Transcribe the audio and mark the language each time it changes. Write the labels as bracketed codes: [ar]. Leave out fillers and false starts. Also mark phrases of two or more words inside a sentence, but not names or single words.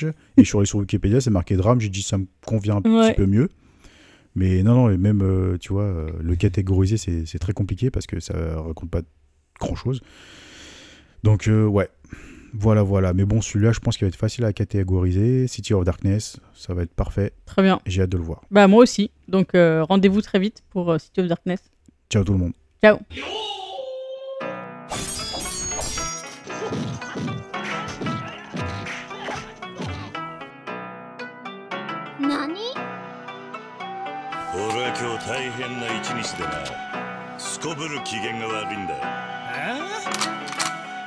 [fr] Et je suis allé sur Wikipédia, c'est marqué drame. J'ai dit « Ça me convient un petit peu mieux ». Mais non, et même, tu vois, le catégoriser, c'est très compliqué parce que ça raconte pas grand-chose. Donc, Voilà. Mais bon, celui-là, je pense qu'il va être facile à catégoriser. City of Darkness, ça va être parfait. Très bien. J'ai hâte de le voir. Moi aussi. Donc, rendez-vous très vite pour City of Darkness. Ciao tout le monde. Ciao. [ja] Nani? 俺は今日大変な一日でな。すこぶる機嫌が悪いんだ。